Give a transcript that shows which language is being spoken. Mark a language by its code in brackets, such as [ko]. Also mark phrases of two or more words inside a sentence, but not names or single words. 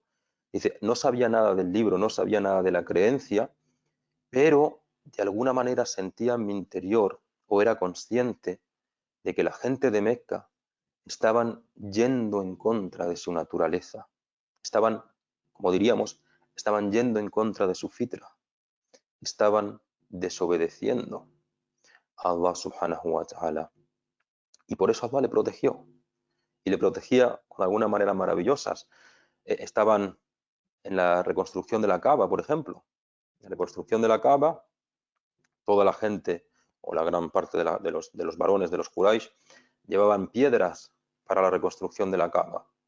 [es] Dice, no sabía nada del libro, no sabía nada de la creencia, pero de alguna manera sentía en mi interior o era consciente de que la gente de Meca estaban yendo en contra de su naturaleza. Estaban, como diríamos, estaban yendo en contra de su fitra. Estaban desobedeciendo a [ar] الله سبحانه وتعالى. [es] Y por eso Allah le protegió. Y le protegía con alguna manera maravillosas. Estaban en la reconstrucción de la Kaaba, por ejemplo. En la reconstrucción de la Kaaba, toda la gente, o la gran parte de los varones de los Quraysh, llevaban piedras para la reconstrucción de la Kaaba.